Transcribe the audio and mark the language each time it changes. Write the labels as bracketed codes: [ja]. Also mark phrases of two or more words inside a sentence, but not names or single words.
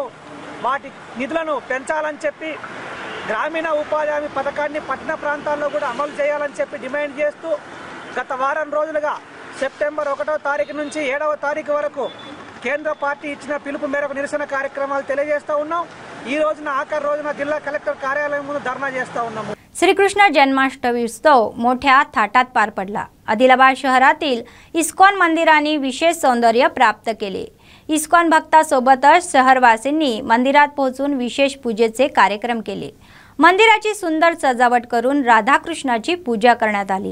[te] వాటి నిధులను పెంచాలని చెప్పి గ్రామీణ ఉపాధి హామీ పథకాన్ని పట్టణ ప్రాంతాల్లో కూడా అమలు చేయాలని చెప్పి డిమాండ్ చేస్తూ గత వారం రోజులుగా సెప్టెంబర్ 1వ తారీఖు నుంచి 7వ తారీఖు వరకు కేంద్ర పార్టీ ఇచ్చిన పిలుపు మేరకు నిరసన కార్యక్రమాలు తెలియజేస్తూ ఉన్నాం. ఈ రోజున ఆఖరి రోజున జిల్లా కలెక్టర్ కార్యాలయం ముందు ధర్నా చేస్తూ ఉన్నాము. [mr] श्रीकृष्ण जन्माष्टमी उत्सव मोठ्या थाटात पार पडला. आदिलाबाद शहरातील इस्कॉन मंदिरांनी विशेष सौंदर्य प्राप्त केले. इस्कॉन भक्तांसोबतच शहरवासींनी मंदिरात पोहोचून विशेष पूजेचे कार्यक्रम केले. मंदिराची सुंदर सजावट करून राधाकृष्णाची पूजा करण्यात आली.